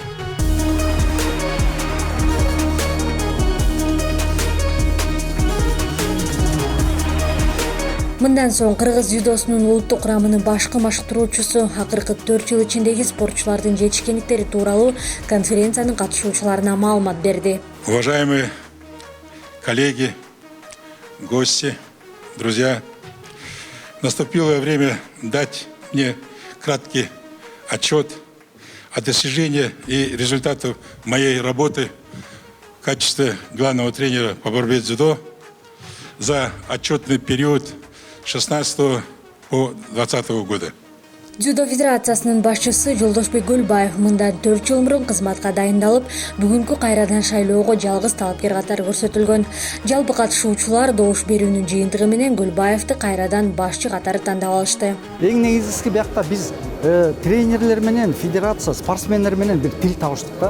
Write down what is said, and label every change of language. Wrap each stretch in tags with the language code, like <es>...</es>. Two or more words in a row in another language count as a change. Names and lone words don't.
<ky>Мындан соң Кыргыз дзюдосунун улуттук курамынын башкы машыктыруучусу акыркы 4 жыл ичиндеги спортчулардын жетишкендиктери тууралуу конференциянын катышуучуларына маалымат берди.</ky> <ru>Уважаемые коллеги, гости, друзья, наступило время дать мне краткий отчет о достижениях и результатах моей работы в качестве главного тренера по борьбе с дзюдо за отчетный период 16 по 20 года.</ru> <ky>Дзюдо федерациясынын башчысы Жолдошбек Гөлбаев мындан 4 жыл мурун кызматка дайындалып, бүгүнкү кайрадан шайлоого жалгыз талапкер катары көрсөтүлгөн. Жалпы катышуучулар добуш берүүнүн жыйынтыгы менен Гөлбаевди кайрадан башчы катары тандап алышты. Эң негизгиси биякта биз тренерлер менен, федерация, спортсмендер менен бир тил табыштык да.</ky>